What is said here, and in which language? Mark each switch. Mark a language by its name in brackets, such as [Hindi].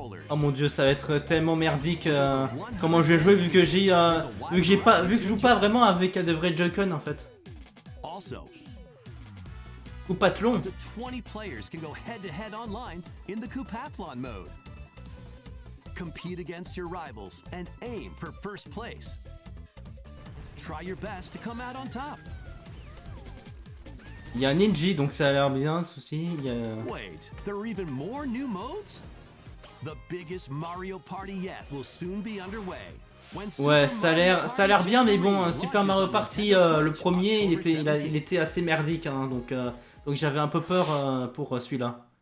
[French] Oh mon dieu, ça va être tellement merdique. Comment je vais jouer vu que je joue pas vraiment avec de vrais Joy-Con en fait. [English] Coupathlon. Up to 20 players can go head-to-head online in the Coupathlon mode. Compete against your rivals and aim for first place. Try your best to come out on top. [French] Il y a Ninja, donc ça a l'air bien, ceci. [English] Wait, there are even more new modes? The biggest Mario Party yet will soon be underway. [French] Ouais, ça a l'air bien, mais bon, Super Mario Party, le premier, il était assez merdique, hein, donc j'avais un peu peur pour celui-là.